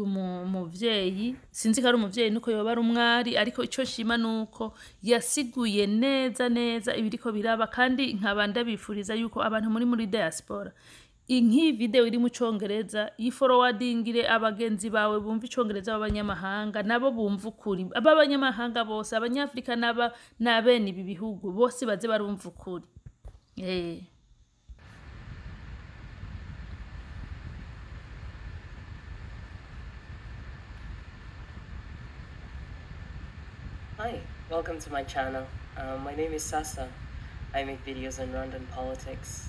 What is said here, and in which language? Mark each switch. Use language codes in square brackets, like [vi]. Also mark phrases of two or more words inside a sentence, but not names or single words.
[rn] muvyeyi, sinzi ko ari umuvyeyi nuko yoba ari umwari, ariko ico nshima nuko yasiguye neza neza ibiriko biraba, kandi nkaba ndabifuriza yuko abantu muri diaspora nk'iyi video iri mu congereza yiforowardingire abagenzi bawe bumva icongereza b'abanyamahanga, nabo bumva ukuri, ab'abanyamahanga bose, abanyafrika n'abene ibi bihugu bose baze barumva ukuri. [en] Hi, welcome to my channel. My name is Sasa. I make videos on Rwandan politics.